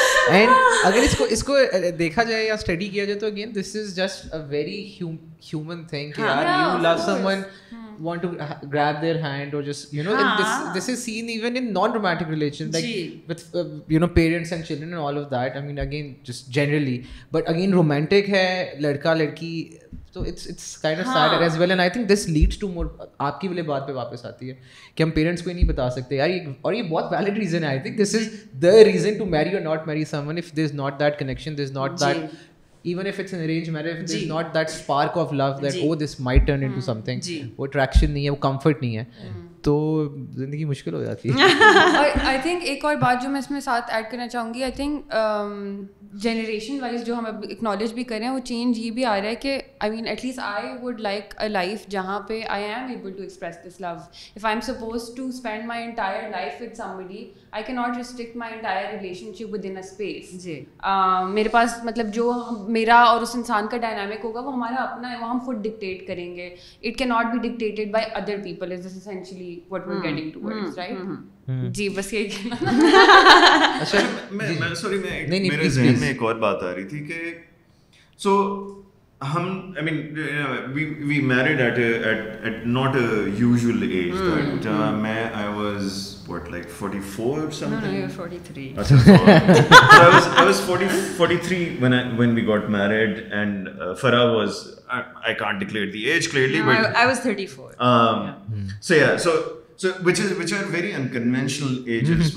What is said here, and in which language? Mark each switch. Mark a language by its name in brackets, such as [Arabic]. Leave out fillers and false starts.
[English] and [Urdu] اگر اس کو دیکھا جائے یا اسٹڈی کیا جائے [English] تو again this is just a very human thing [Urdu] کہ یار [English] You love someone, want to grab their hand or just this is seen even in non-romantic relations, like with parents and children and all of that. I mean again just generally, but again romantic [Urdu] hai ladka ladki, [English] so it's kind of sad as well, and I think this leads to more. [Urdu] آپ کی والے بات پہ واپس آتی ہے کہ ہم پیرنٹس کو ہی نہیں بتا سکتے یار, اور یہ بہت ویلڈ ریزن ہے. [English] I think this is the reason to marry or not marry someone. If there's not that connection, there's not that, even if it's an arranged marriage, if there's not that spark of love that oh this might turn into something, [Urdu] وہ attraction نہیں ہے, وہ comfort نہیں ہے, تو زندگی مشکل ہو جاتی ہے. اور آئی تھنک ایک اور بات جو میں اس میں ساتھ ایڈ کرنا چاہوں گی, آئی تھنک جنریشن وائز جو ہم اب اکنالج بھی کر رہے ہیں, وہ چینج یہ بھی آ رہا ہے کہ [English] I mean at least I would like a life [Urdu] جہاں پہ [English] I am able to express this love. If I am supposed to spend my entire life with somebody, I cannot restrict my entire relationship within a space. [Urdu] میرے پاس مطلب جو میرا اور اس انسان کا dynamic ہوگا وہ ہمارا اپنا ہے, وہ ہم خود ڈکٹیٹ کریں گے. [English] It cannot be dictated by other people, is this essentially what we're getting towards, right? [Urdu] جی بس یہی کہنا. میں سوری, میرے ذہن میں ایک اور بات آ رہی تھی کہ سو ہم [English] I mean we married at not a usual age. That I was what, like 44 or something? No, you were 43. So I was 43 when we got married, and Farah was, I can't declare the age clearly, no, but I was 34. So yeah, so which are very unconventional ages.